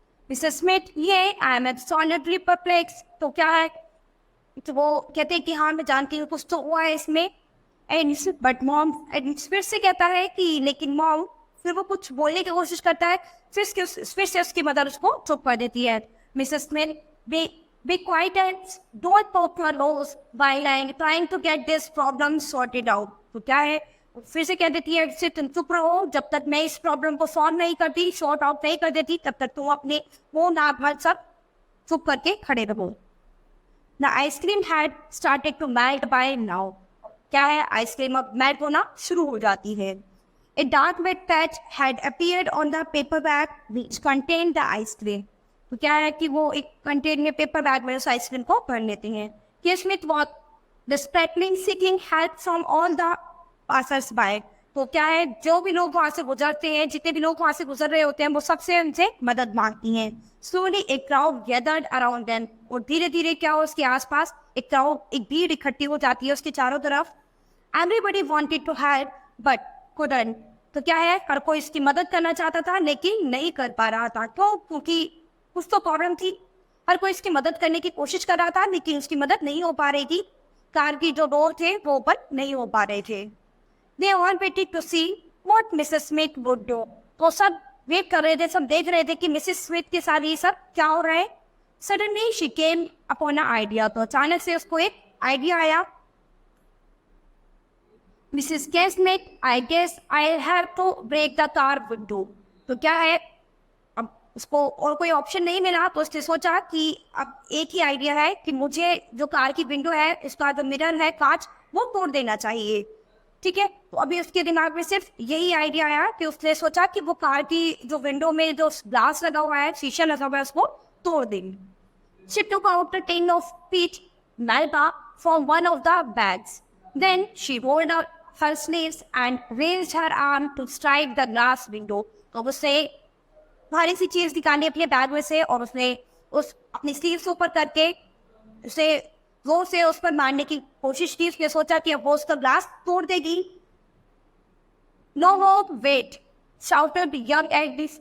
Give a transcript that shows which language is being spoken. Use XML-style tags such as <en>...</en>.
<hi>Mrs Smith, ये</hi> <en>I am absolutely perplex.</en> <hi>तो क्या है, तो वो कहते हैं कि हाँ मैं जानती हूँ कुछ तो हुआ है इसमें.</hi> <en>and but mom,</en> <hi>फिर से कहता है कि लेकिन मॉम, फिर वो कुछ बोलने की कोशिश करता है, फिर से उसकी मदर उसको चुप कर देती है.</hi> <en>Mrs Smith, be quiet and don't poke your nose while I'm trying to get this problem sorted out.</en> <hi>तो क्या है, फिर से कह देती है इससे तुम चुप रहो, जब तक मैं इस प्रॉब्लम को सॉल्व नहीं करती, सॉर्ट आउट नहीं कर देती, तब तक तुम अपने वो नाक भर सब चुप करके खड़े रहो.</hi> <en>The ice cream had started to melt by now.</en> <hi>क्या है, आइसक्रीम अब मेल्ट होना शुरू हो जाती है.</hi> <en>A dark wet patch had appeared on the paper bag which contained the ice cream.</en> <hi>तो क्या है कि वो एक कंटेन में पेपर बैग में उस आइसक्रीम को भर लेते हैं.</hi> <en>Smith what desperately seeking help from all the passers by.</en> <hi>तो क्या है, जो भी लोग वहाँ से गुजरते हैं, जितने भी लोग वहाँ से गुजर रहे होते हैं, वो सबसे उनसे मदद मांगती हैं.</hi> <en>Slowly a crowd gathered around them.</en> <hi>और धीरे धीरे क्या हो, उसके आसपास एक क्राउड, एक भीड़ इकट्ठी हो जाती है उसके चारों तरफ.</hi> <en>Everybody wanted to help but couldn't.</en> <hi>तो क्या है, हर कोई इसकी मदद करना चाहता था लेकिन नहीं कर पा रहा था. तो क्योंकि कुछ तो प्रॉब्लम थी, हर कोई इसकी मदद करने की कोशिश कर रहा था लेकिन उसकी मदद नहीं हो पा रही थी. कार की जो डोर थे वो ओपन नहीं हो पा रहे थे.</hi> <en>They all waited to see what Mrs. Smith would do.</en> <hi>तो सब वेट कर रहे थे, सब देख रहे थे कि मिसेस स्मिथ के साथ ये सब क्या हो रहा है.</hi> <en>Suddenly she came upon an idea.</en> <hi>तो अचानक से उसको एक आइडिया आया.</hi> <en>Mrs. K. Smith, I guess I'll have to break the car window.</en> <hi>तो क्या है, अब उसको और कोई ऑप्शन नहीं मिला, तो उसने सोचा कि अब एक ही आइडिया है कि मुझे जो कार की विंडो है, इसका जो मिरर है, कांच, वो तोड़ देना चाहिए. ठीक है, तो अभी उसके दिमाग में सिर्फ यही आइडिया आया कि उसने सोचा कि वो कार की जो विंडो में जो ग्लास लगा हुआ है, शीशा लगा हुआ है, उसको तोड़ देंगे.</hi> <en>She took out a tin of peach malta from one of the bags. Then she rolled out her sleeves and raised her arm to strike the glass window.</en> <hi>तो उसने भारी सी चीज निकाली अपने बैग में से और उसने उस अपनी स्लीव्स ऊपर करके उसे जोर से उस पर मारने की कोशिश की. उसने सोचा कि अब वो उसका ग्लास तोड़ देगी.</hi> <en>No hope wait, shouted young Addis.</en>